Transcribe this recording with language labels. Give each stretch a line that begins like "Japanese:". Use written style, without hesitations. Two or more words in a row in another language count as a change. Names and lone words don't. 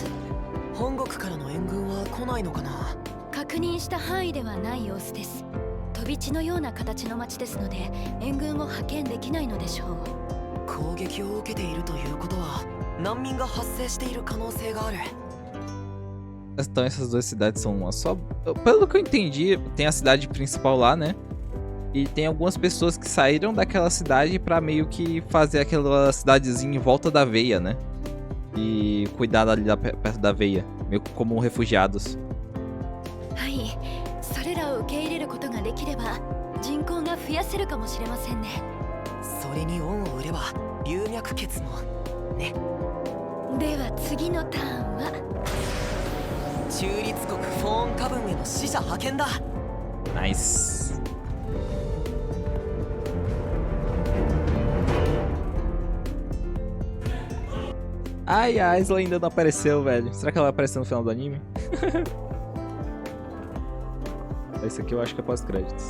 Japanese: 本国からの援軍は来ないのかな。確認した範囲ではない様子です。飛び地のような形の町ですので援軍を派遣できないのでしょう。攻撃を受けているということは難民が発生している可能性がある。
Portuguese: Então essas duas cidades são uma só. Pelo que eu entendi, tem a cidade principal lá, né? E tem algumas pessoas que saíram daquela cidade pra meio que fazer aquela cidadezinha em volta da veia, né? E cuidar ali perto da veia, meio como refugiados.
Japanese: はい、それらを受け入れることができれば人口が増やせるかもしれませんね。それに恩を売れば龍脈穴もね。では次のターンは中立国フォーンカブンへの使者派遣だ。
Portuguese: Nice. Ai, a Isla ainda não apareceu, velho. Será que ela vai aparecer no final do anime? Esse aqui eu acho que é pós-créditos.